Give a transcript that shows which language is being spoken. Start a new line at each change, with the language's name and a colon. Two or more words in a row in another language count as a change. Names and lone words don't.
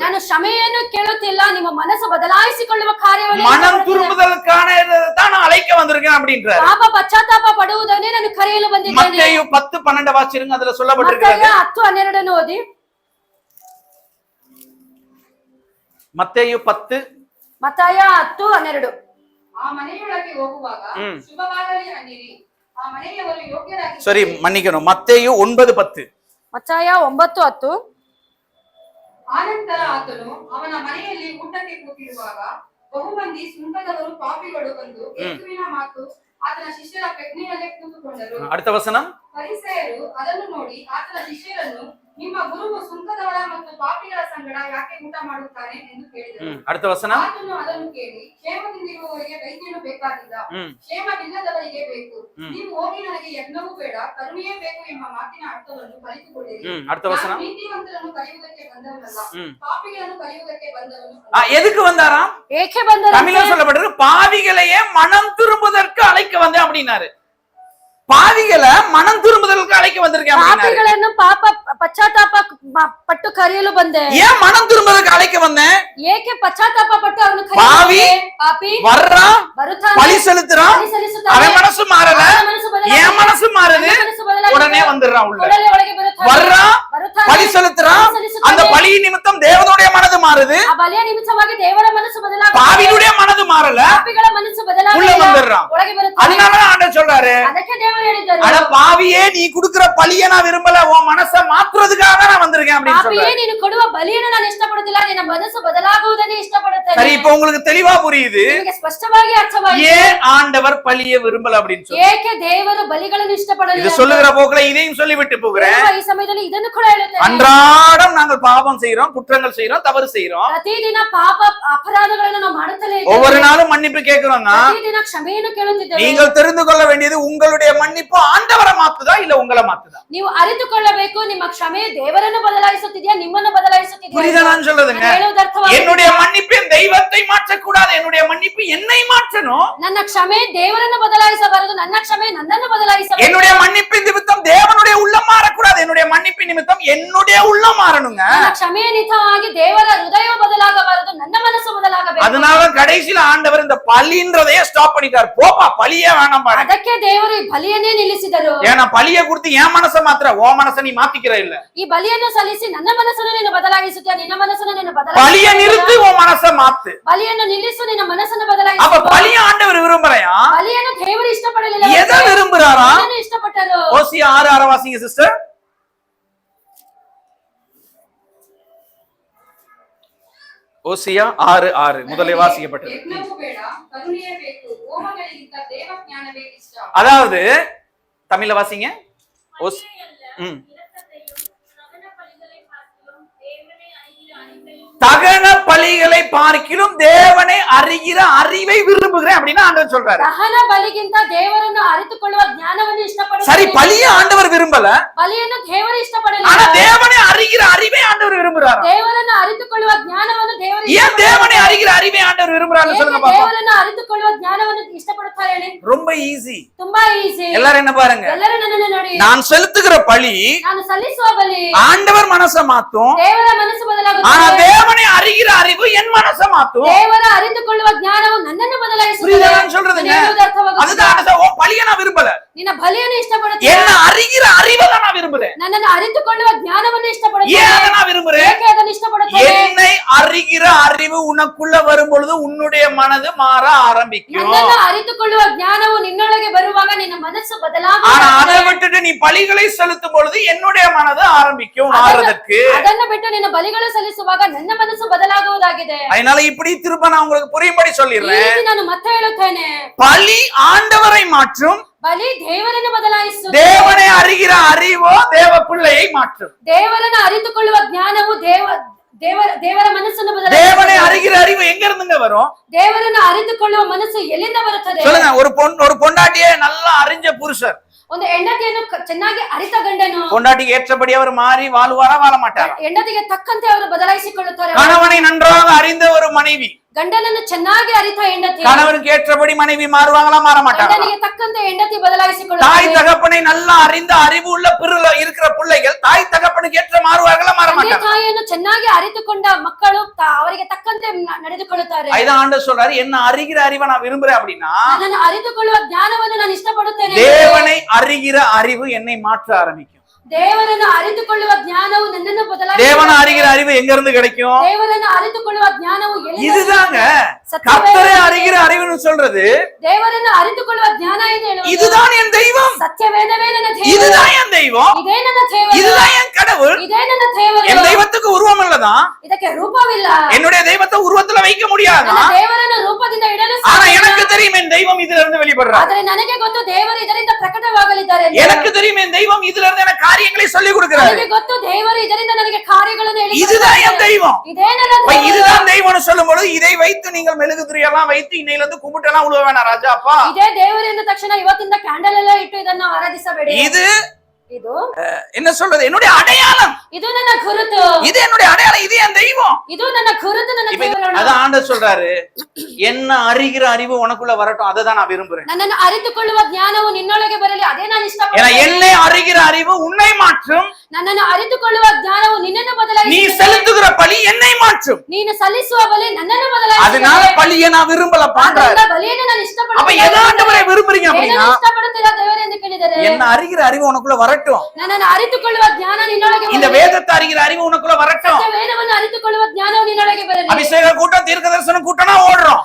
Kannada: ನಾನು ಕ್ಷಮೆಯನ್ನು ಕೇಳುತ್ತಿಲ್ಲ, ನಿಮ್ಮ ಮನಸ್ಸು ಬದಲಾಯಿಸಿಕೊಳ್ಳುವ ಕಾರ್ಯವನ್ನು
Tamil: மனம்
Kannada: ಇಷ್ಟಪಡುತ್ತೇನೆ.
Tamil: திரும்புதலுக்கான தான் நான் அழைக்க வந்திருக்கேன் அப்படின்றாரு.
Kannada: ಪಾಪ ಪಶ್ಚಾತ್ತಾಪ ಪಡುವುದನ್ನೇ ನಾನು ಕರೆಯಲು ಬಂದಿದ್ದೇನೆ.
Tamil: மத்தேயு 10:12 வாசிருங்க, அதுல
Kannada: ಮತ್ತಾಯ
Tamil: சொல்லப்பட்டிருக்கிறது.
Kannada: 10:12 ಓದಿ.
Tamil: மத்தேயு 10
Kannada: ಮತ್ತಾಯ 10:12. ಆ ಮನೆಯೊಳಗೆ ಹೋಗುವಾಗ ಶುಭವಾಗಲಿ ಅನ್ನಿರಿ, ಆ ಮನೆಯವರು ಯೋಗ್ಯರಾಗಿ
Tamil: சரி மன்னிக்கணும், மத்தேயு 9:10.
Kannada: ಮತ್ತಾಯ 9:10. ಆನಂತರ ಆತನು ಅವನ ಮನೆಯಲ್ಲಿ ಊಟಕ್ಕೆ ಕೂತಿರುವಾಗ ಬಹುಮಂದಿ ಸುಂಕದವರು ಪಾಪಿಗಳು ಬಂದು ಯೇಸುವಿನ ಮಾತು ಆತನ ಶಿಷ್ಯರ ಪ್ರಜ್ಞೆಯಲ್ಲೇ ಕೂತುಕೊಂಡರು.
Tamil: அடுத்த வசனம்,
Kannada: ಫರಿಸಾಯರು ಅದನ್ನು ನೋಡಿ ಆತನ ಶಿಷ್ಯರನ್ನು, ನಿಮ್ಮ ಗುರುವು ಸುಂಕದವರ ಮತ್ತು ಪಾಪಿಗಳ ಸಂಗಡ ಯಾಕೆ ಊಟ ಮಾಡುತ್ತಾನೆ ಎಂದು ಕೇಳಿದರು.
Tamil: அடுத்த வசனம்,
Kannada: ಆತನು ಅದನ್ನು ಕೇಳಿ, ಕ್ಷೇಮದಿಂದಿರುವವರಿಗೆ ವೈದ್ಯನು ಬೇಕಾಗಿಲ್ಲ, ಕ್ಷೇಮವಿಲ್ಲದವರಿಗೆ ಬೇಕು. ನೀವು ಹೋಗಿ ನನಗೆ ಯಜ್ಞವೂ ಬೇಡ, ಕರುಣೆಯೇ ಬೇಕು ಎಂಬ ಮಾತಿನ ಅರ್ಥವನ್ನು ಕಲಿತುಕೊಳ್ಳಿರಿ.
Tamil: அடுத்த வசனம்,
Kannada: ನಾನು ನೀತಿವಂತರನ್ನು ಕರೆಯುವುದಕ್ಕೆ ಬಂದವನಲ್ಲ, ಪಾಪಿಗಳನ್ನು ಕರೆಯುವುದಕ್ಕೆ ಬಂದವನು.
Tamil: எதுக்கு வந்தாராம்?
Kannada: ಏಕೆ ಬಂದರು?
Tamil: தமிழ்ல சொல்லப்பட்டிருக்கு, பாவிகளையே மனம் திரும்புவதற்கு அழைக்க வந்தேன் அப்படின்னாரு. பாவிகளை மனம் திரும்புதலுக்கு அழைக்க வந்திருக்கேன் அப்படின்னாரு.
Kannada: ಪಾಪಿಗಳನ್ನು ಪಾಪ ಪಶ್ಚಾತ್ತಾಪ ಪಟ್ಟು ಕರೆಯಲು ಬಂದೆ.
Tamil: ஏன் மனம் திரும்புதலுக்கு அழைக்க வந்தேன்?
Kannada: ಏಕೆ ಪಶ್ಚಾತ್ತಾಪ ಪಟ್ಟು ಅವನು
Tamil: பாவி
Kannada: ಪಾಪಿ
Tamil: வர்றான்,
Kannada: ಬರುತ್ತಾನೆ,
Tamil: பலி செலுத்துறான்,
Kannada: ಬಲಿ ಸಲ್ಲಿಸುತ್ತಾನೆ,
Tamil: அவன் மனசு மாறல,
Kannada: ಅವನ ಮನಸ್ಸು ಬದಲಾಗಿದೆ,
Tamil: என் மனசு மாறுது,
Kannada: ನನ್ನ ಮನಸ್ಸು ಬದಲಾಗಿದೆ,
Tamil: உடனே வந்துடுறான் உள்ள.
Kannada: ಕೂಡಲೇ ಒಳಗೆ ಬರುತ್ತಾನೆ,
Tamil: வர்றான்,
Kannada: ಬರುತ್ತಾನೆ,
Tamil: பலி செலுத்துறான்,
Kannada: ಬಲಿ ಸಲ್ಲಿಸುತ್ತಾನೆ,
Tamil: அந்த பலி நிமித்தம் தேவனுடைய மனது மாறுது,
Kannada: ಆ ಬಲಿಯ ನಿಮಿತ್ತವಾಗಿ ದೇವರ ಮನಸ್ಸು ಬದಲಾಗಿದೆ,
Tamil: பாவியுடைய மனது மாறல,
Kannada: ಪಾಪಿಗಳ ಮನಸ್ಸು
Tamil: உள்ள
Kannada: ಬದಲಾಗಿದೆ,
Tamil: வந்துடுறான்.
Kannada: ಒಳಗೆ ಬರುತ್ತಾನೆ.
Tamil: அதனால ஆண்டவர் சொல்றாரு,
Kannada: ಅದಕ್ಕೆ ದೇವರು ಹೇಳಿದರು,
Tamil: அட பாவியே, நீ குடுக்கிற பலியை நான் விரும்பல, உன் மனசை மாத்துறதுக்காக நான் வந்திருக்கேன் அப்படின்னு
Kannada: ಪಾಪಿಯೇ
Tamil: சொல்றாரு.
Kannada: ನೀನು ಕೊಡುವ ಬಲಿಯನ್ನು ನಾನು ಇಷ್ಟಪಡುತ್ತಿಲ್ಲ, ನಿನ್ನ ಮನಸ್ಸು ಬದಲಾಗುವುದನ್ನೇ ಇಷ್ಟಪಡುತ್ತೇನೆ. ಮಾಡುತ್ತೇನೆ.
Tamil: சரி, இப்ப உங்களுக்கு தெளிவா புரியுது
Kannada: ನಿಮಗೆ ಸ್ಪಷ್ಟವಾಗಿ ಅರ್ಥವಾಗಿದೆ
Tamil: ஏன் ஆண்டவர் பலிய விரும்பல அப்படின்னு சொல்லி.
Kannada: ಏಕೆ ದೇವರು ಬಲಿಗಳನ್ನು ಇಷ್ಟಪಡಲಿಲ್ಲ.
Tamil: இது சொல்லுகிற போக்குல இதையும் சொல்லிவிட்டு போகிறேன்.
Kannada: ಈ ಸಮಯದಲ್ಲಿ ಇದನ್ನು ಕೂಡ ಹೇಳುತ್ತೇನೆ.
Tamil: அன்றாடம் நாங்கள் பாவம் செய்யறோம், குற்றங்கள் செய்யறோம், தவறு செய்யறோம்.
Kannada: ಪ್ರತಿದಿನ ಪಾಪ ಅಪರಾಧಗಳನ್ನು ನಾವು ಮಾಡುತ್ತಲೇ ಇದ್ದೇವೆ.
Tamil: ஒவ்வொரு நாளும் மன்னிப்பு கேட்கிறோம்னா
Kannada: ಪ್ರತಿದಿನ ಕ್ಷಮೆಯನ್ನು ಕೇಳುತ್ತಿದ್ದೇವೆ.
Tamil: நீங்கள் தெரிந்து கொள்ள வேண்டியது உங்களுடைய மன்னிப்பு ஆண்டவரை மாத்துதா இல்ல உங்களை மாத்துதா.
Kannada: ನೀವು ಅರಿತುಕೊಳ್ಳಬೇಕು ನಿಮ್ಮ ಕ್ಷಮೆ ದೇವರನ್ನು ಬದಲಾಯಿಸುತ್ತಿದೆಯಾ ನಿಮ್ಮನ್ನು ಬದಲಾಯಿಸುತ್ತಿದೆಯಾ.
Tamil: புரியுதா நான் சொல்றதுங்க? என்னுடைய மன்னிப்பு என் தெய்வத்தை மாற்றக்கூடாது, என்னுடைய மன்னிப்பு என்னை மாற்றணும்.
Kannada: ನನ್ನ ಕ್ಷಮೆ ದೇವರನ್ನು ಬದಲಾಯಿಸಬಾರದು, ನನ್ನ ಕ್ಷಮೆ ನನ್ನನ್ನು ಬದಲಾಯಿಸಬೇಕು.
Tamil: என்னுடைய மன்னிப்பு நிமித்தம் தேவனுடைய உள்ளம் மாறக்கூடாது, என்னுடைய மன்னிப்பு நிமித்தம் என்னுடைய உள்ளம் மாறணுங்க.
Kannada: ನನ್ನ ಕ್ಷಮೆಯ ನಿಮಿತ್ತವಾಗಿ ದೇವರ ಹೃದಯ ಬದಲಾಗಬಾರದು, ನನ್ನ ಮನಸ್ಸು ಬದಲಾಗಬೇಕು.
Tamil: அதனால கடைசியில ஆண்டவர் இந்த பலின்றதையே ஸ்டாப் பண்ணிட்டார். போப்பா பலியே வேணாம் பாரு.
Kannada: ಅದಕ್ಕೆ ದೇವರು ಈ ಬಲಿಯನ್ನೇ ನಿಲ್ಲಿಸಿದರು.
Tamil: ஏன்னா பலியை கொடுத்து என் மனசை மாத்திர ஓ மனசை நீ மாத்திக்கிற இல்ல.
Kannada: ಈ ಬಲಿಯನ್ನು ಸಲ್ಲಿಸಿ ನನ್ನ ಮನಸ್ಸನ್ನು ನೀನು ಬದಲಾಯಿಸುತ್ತೀಯ, ನಿನ್ನ ಮನಸ್ಸನ್ನು ನೀನು
Tamil: பலியை நிறுத்தி உன் மனசை மாத்து.
Kannada: ಬಲಿಯನ್ನು ನಿಲ್ಲಿಸು, ನಿನ್ನ ಮನಸ್ಸನ್ನು ಬದಲಾಯಿಸು.
Tamil: அப்ப பலிய ஆண்டவர் விரும்புறையா?
Kannada: ಬಲಿಯನ್ನು ದೇವರು ಇಷ್ಟಪಡಲಿಲ್ಲ.
Tamil: எதை விரும்புறாரா?
Kannada: ಇಷ್ಟಪಟ್ಟರು.
Tamil: ஓசியா 6:6 வாசிங்க சிஸ்டர். ஓசியா 6:6 முதலே வாசிக்கப்பட்டது.
Kannada: ಯಜ್ಞವೂ ಬೇಡ, ಕರುಣೆಯೇ ಬೇಕು, ಹೋಮಗಳಿಗಿಂತ ದೇವಜ್ಞಾನವೇ ಇಷ್ಟ.
Tamil: அதாவது தமிழ்ல வாசிங்க. தகன பலிகளை பார்க்கிலும் தேவனை அறிகிற அறிவை விரும்புகிறேன் அப்படின்னு ஆண்டவர் சொல்றாரு.
Kannada: ದಹನ ಬಲಿಗಿಂತ ದೇವರನ್ನು ಅರಿತುಕೊಳ್ಳುವ ಜ್ಞಾನವನ್ನು ಇಷ್ಟಪಡುತ್ತಾರೆ.
Tamil: சரி, பலிய ஆண்டவர் விரும்பல,
Kannada: ಬಲಿಯನ್ನು ದೇವರು ಇಷ್ಟಪಡಲಿಲ್ಲ.
Tamil: ஆனா தேவனை அறிகிற அறிவை ஆண்டவர் விரும்புறாரு.
Kannada: ದೇವರನ್ನು ಅರಿತುಕೊಳ್ಳುವ ಜ್ಞಾನವನ್ನು ದೇವರು
Tamil: ஏன் தேவனை அறிகிற அறிவை ஆண்டவர் விரும்புறாருன்னு சொல்லுங்க பாப்போம்.
Kannada: ದೇವರನ್ನು ಅರಿತುಕೊಳ್ಳುವ ಜ್ಞಾನವನ್ನು ಇಷ್ಟಪಡುತ್ತಾರೆ ಹೇಳಿ.
Tamil: ரொம்ப ஈஸி.
Kannada: ತುಂಬಾ ಈಸಿ.
Tamil: எல்லாரும் என்ன பாருங்க,
Kannada: ಎಲ್ಲರೂ ನನ್ನನ್ನು ನೋಡಿ.
Tamil: நான் செலுத்துகிற பலி
Kannada: ನಾನು ಸಲ್ಲಿಸುವ ಬಲಿ
Tamil: ஆண்டவர் மனசை மாத்தும்,
Kannada: ದೇವರ ಮನಸ್ಸು ಬದಲಾಗುತ್ತದೆ.
Tamil: ஆனா தேவனை அறிகிற அறிவு என் மனசை மாத்தும்.
Kannada: ದೇವರ ಅರಿತುಕೊಳ್ಳುವ ಜ್ಞಾನವು ನನ್ನನ್ನು ಬದಲಾಯಿಸುತ್ತದೆ.
Tamil: புரியுதா நான் சொல்றதுங்க? அதுதான் உன் பலியை நான் விரும்பல,
Kannada: ನಿನ್ನ ಬಲಿಯನ್ನು ಇಷ್ಟಪಡುತ್ತೇನೆ.
Tamil: என்ன அறிகிற அறிவை தான் நான் விரும்புறேன்.
Kannada: ನನ್ನನ್ನು ಅರಿತುಕೊಳ್ಳುವ ಜ್ಞಾನವನ್ನು ಇಷ್ಟಪಡುತ್ತೇನೆ.
Tamil: ஏன் அதை நான் விரும்புறேன்?
Kannada: ಏಕೆ ಅದನ್ನು ಇಷ್ಟಪಡುತ್ತೇನೆ?
Tamil: என்னை அறிகிற அறிவு உனக்குள்ள வரும் பொழுது உன்னுடைய மனது மாற ஆரம்பிக்கும்.
Kannada: ನನ್ನನ್ನು ಅರಿತುಕೊಳ್ಳುವ ಜ್ಞಾನವು ನಿನ್ನೊಳಗೆ ಬರುವಾಗ ನಿನ್ನ ಮನಸ್ಸು
Tamil: ஆனா
Kannada: ಬದಲಾಗುತ್ತದೆ.
Tamil: அதை விட்டுட்டு நீ பலிகளை செலுத்தும் பொழுது என்னுடைய மனது ஆரம்பிக்கும் மாறதுக்கு.
Kannada: ಅದನ್ನು ಬಿಟ್ಟು ನಿನ್ನ ಬಲಿಗಳು ಸಲ್ಲಿಸುವಾಗ ನನ್ನ ಮನಸ್ಸು ಬದಲಾಗುವುದಾಗಿದೆ.
Tamil: அதனால இப்படி திரும்ப நான் உங்களுக்கு புரியும்படி
Kannada: ಈ
Tamil: சொல்லிடுறேன்.
Kannada: ರೀತಿ ನಾನು ಮತ್ತೆ ಹೇಳುತ್ತೇನೆ,
Tamil: பலி ஆண்டவரை மாற்றும்,
Kannada: ಬಲಿ ದೇವರನ್ನು ಬದಲಾಯಿಸು.
Tamil: தேவனை அறிகிற அறிவோ தேவ பிள்ளையை மாற்றும்.
Kannada: ದೇವರನ್ನು ಅರಿತುಕೊಳ್ಳುವ ಜ್ಞಾನವು ದೇವರ ಮನಸ್ಸನ್ನು
Tamil: தேவனை
Kannada: ಬದಲಾಯಿಸುತ್ತದೆ.
Tamil: அறிகிற அறிவு எங்க இருந்துங்க வரும்?
Kannada: ದೇವರನ್ನು ಅರಿತುಕೊಳ್ಳುವ ಮನಸ್ಸು ಎಲ್ಲಿಂದ ಬರುತ್ತದೆ?
Tamil: சொல்லுங்க. ஒரு பொண்டாட்டியே நல்லா அறிஞ்ச புருஷர்,
Kannada: ಒಂದು ಹೆಂಡತಿಯನ್ನು ಚೆನ್ನಾಗಿ ಅರಿತ ಗಂಡನು
Tamil: பொண்டாட்டிக்கு ஏற்றபடி அவர் மாறி வாழுவாரா வாழ மாட்டாரா?
Kannada: ಹೆಂಡತಿಗೆ ತಕ್ಕಂತೆ ಅವರು ಬದಲಾಯಿಸಿಕೊಳ್ಳುತ್ತಾರೆ.
Tamil: கணவனை நன்றாக அறிந்த ஒரு மனைவி
Kannada: ಗಂಡನನ್ನು ಚೆನ್ನಾಗಿ ಅರಿತ ಹೆಂಡತಿ
Tamil: கணவனுக்கு ஏற்றபடி மனைவி மாறுவாங்களா மாற மாட்டாங்களா?
Kannada: ಗಂಡನಿಗೆ ತಕ್ಕಂತೆ ಹೆಂಡತಿ ಬದಲಾಯಿಸಿಕೊಳ್ಳುತ್ತಾರೆ.
Tamil: தாய் தகப்பனை நல்லா அறிந்த அறிவு உள்ள இருக்கிற பிள்ளைகள் தாய் தகப்பனுக்கு ஏற்ற மாறுவார்களா மாற
Kannada: ತಂದೆ
Tamil: மாட்டாங்க?
Kannada: ತಾಯಿಯನ್ನು ಚೆನ್ನಾಗಿ ಅರಿತುಕೊಂಡ ಮಕ್ಕಳು ಅವರಿಗೆ ತಕ್ಕಂತೆ ನಡೆದುಕೊಳ್ಳುತ್ತಾರೆ.
Tamil: இதான் ஆண்டவர் சொல்றாரு, என்ன அறிகிற அறிவை நான் விரும்புறேன் அப்படின்னா
Kannada: ನನ್ನನ್ನು ಅರಿತುಕೊಳ್ಳುವ ಜ್ಞಾನವನ್ನು ನಾನು ಇಷ್ಟಪಡುತ್ತೇನೆ.
Tamil: தேவனை அறிகிற அறிவு என்னை மாற்ற ஆரம்பிக்கும்.
Kannada: ದೇವರನ್ನು ಅರಿತುಕೊಳ್ಳುವ ಜ್ಞಾನವು ನನ್ನನ್ನು
Tamil: தேவனை அறிகிற அறிவு எங்க இருந்து கிடைக்கும்?
Kannada: ದೇವರನ್ನು ಅರಿತುಕೊಳ್ಳುವ ಜ್ಞಾನವು
Tamil: இதுதாங்க கர்த்தரை அறிகிற அறிவுன்னு சொல்றது.
Kannada: ದೇವರನ್ನು ಅರಿತುಕೊಳ್ಳುವ ಜ್ಞಾನ ಎಂದು ಹೇಳುವುದು
Tamil: இதுதான் என் தெய்வம்,
Kannada: ಸತ್ಯವೇದವೇ ನನ್ನ ದೇವರು.
Tamil: இதுதான் என் தெய்வம்,
Kannada: ಇದೇ ನನ್ನ ದೇವರು.
Tamil: இதுதான் என் கடவுள்.
Kannada: ಇದೇ ನನ್ನ ದೇವರು.
Tamil: என் தெய்வத்துக்கு உருவம் இல்லதான்,
Kannada: ಇದಕ್ಕೆ ರೂಪವಿಲ್ಲ.
Tamil: என்னுடைய தெய்வத்தை உருவத்துல வைக்க முடியாதா?
Kannada: ನನ್ನ ದೇವರನ್ನು ರೂಪದಿಂದ ಇಡಲು
Tamil: ஆனா
Kannada: ಸಾಧ್ಯ.
Tamil: எனக்கு தெரியும் என் தெய்வம் இதுல இருந்து வெளிப்படுறாரு.
Kannada: ಆದರೆ ನನಗೆ ಗೊತ್ತು ದೇವರು ಇದರಿಂದ ಪ್ರಕಟವಾಗಲಿದ್ದಾರೆ ಎಂದು.
Tamil: எனக்கு தெரியும் என் தெய்வம் இதுல இருந்து எனக்கு காரியங்களை சொல்லி கொடுக்கிறாரு.
Kannada: ನನಗೆ ಗೊತ್ತು ದೇವರು ಇದರಿಂದ ನನಗೆ ಕಾರ್ಯಗಳನ್ನು ಹೇಳಿ
Tamil: இதுதான் என் தெய்வம்.
Kannada: ಇದೇ ನನ್ನ
Tamil: அப்ப
Kannada: ದೇವರು.
Tamil: இதுதான் தெய்வம்னு சொல்லும் பொழுது இதை வைத்து நீங்கள் மெழுகுதிரியெல்லாம் வைத்து இன்னையில இருந்து கும்பிட்டெல்லாம் உழுவ வேணாம் ராஜா அப்பா.
Kannada: ಇದೇ ದೇವರು ಎಂದ ತಕ್ಷಣ ಇವತ್ತಿಂದ ಕ್ಯಾಂಡಲ್ ಎಲ್ಲ ಇಟ್ಟು ಇದನ್ನು ಆರಾಧಿಸಬೇಡಿ.
Tamil: இது
Kannada: ಇದು
Tamil: என்ன சொல்றது, என்னுடைய அடையாளம்,
Kannada: ಇದು ನನ್ನ ಗುರುತು.
Tamil: இது என்னுடைய அடையாளம், இது என் தெய்வம்.
Kannada: ಇದು ನನ್ನ ಗುರುತು, ನನ್ನ ದೇವರು.
Tamil: அதான் ஆண்டவர் சொல்றாரு, என்ன அறிகிற அறிவு உனக்குள்ள வரட்டும், அதை தான் நான் விரும்புறேன்.
Kannada: ನನ್ನನ್ನು ಅರಿತುಕೊಳ್ಳುವ ಜ್ಞಾನವು ನಿನ್ನೊಳಗೆ ಬರಲಿ, ಅದೇ ನಾನು
Tamil: ஏன்னா
Kannada: ಇಷ್ಟಪಡುತ್ತೇನೆ.
Tamil: என்னை அறிகிற அறிவு உன்னை மாற்றும்,
Kannada: ನನ್ನನ್ನು ಅರಿತುಕೊಳ್ಳುವ ಜ್ಞಾನವು ನಿನ್ನನ್ನು
Tamil: நீ
Kannada: ಬದಲಾಯಿಸುತ್ತದೆ.
Tamil: செலுத்துகிற பலி என்னை மாற்றும்.
Kannada: ನೀನು ಸಲ್ಲಿಸುವ ಬಲಿ ನನ್ನನ್ನು
Tamil: அதனால
Kannada: ಬದಲಾಯಿಸುತ್ತದೆ.
Tamil: பலியை நான் விரும்பல பாக்குறாரு.
Kannada: ಆದ್ದರಿಂದ ಬಲಿಯನ್ನು ನಾನು
Tamil: அப்ப
Kannada: ಇಷ್ಟಪಡುತ್ತೇನೆ.
Tamil: எதை ஆண்டவரை விரும்புறீங்க அப்படின்னா
Kannada: ಏನನ್ನು ಇಷ್ಟಪಡುತ್ತೀರಾ ದೇವರೇ ಎಂದು ಕೇಳಿದರೆ,
Tamil: என்ன அறிகிற அறிவு உனக்குள்ள வரட்டும்,
Kannada: ನನ್ನನ್ನು ಅರಿತುಕೊಳ್ಳುವ ಜ್ಞಾನ ನಿನ್ನೊಳಗೆ
Tamil: இந்த
Kannada: ಬರಲಿ.
Tamil: வேதத்தை அறிகிற அறிவு உனக்குள்ள வரட்டும்.
Kannada: ವೇದವನ್ನು ಅರಿತುಕೊಳ್ಳುವ ಜ್ಞಾನವು ನಿನ್ನೊಳಗೆ ಬರಲಿ.
Tamil: அபிஷேக கூட்டம் தீர்க்க தரிசனம் கூட்டம்னா ஓடுறோம்,